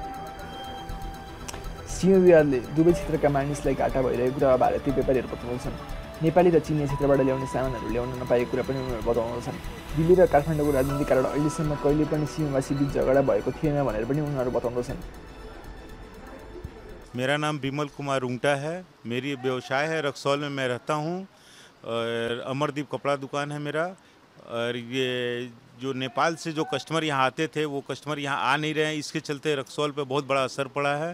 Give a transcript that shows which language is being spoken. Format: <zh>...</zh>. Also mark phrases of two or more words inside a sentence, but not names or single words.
<ne>सिंह विवादले दुवै क्षेत्रका मानिसलाई घाटा भइरहेको कुरा भारतीय व्यापारीहरू बताउँदछन्। नेपाली र चिनिया क्षेत्रबाट ल्याउने सामानहरू ल्याउन नपाएको कुरा पनि उनीहरू बताउँदछन्। दिल्ली र काठमाडौँको राजनीतिक कारण अहिलेसम्म कहिले पनि सिंहवासी बीच झगडा भएको थिएन भनेर पनि उनीहरू बताउँदछन्।</ne> <hi>मेरा नाम विमल कुमार रुंगटा है। मेरी व्यवसाय है, रक्सौल में मैं रहता हूँ और अमरदीप कपड़ा दुकान है मेरा। और ये जो नेपाल से जो कस्टमर यहाँ आते थे वो कस्टमर यहाँ आ नहीं रहे हैं। इसके चलते रक्सौल पे बहुत बड़ा असर पड़ा है।</hi>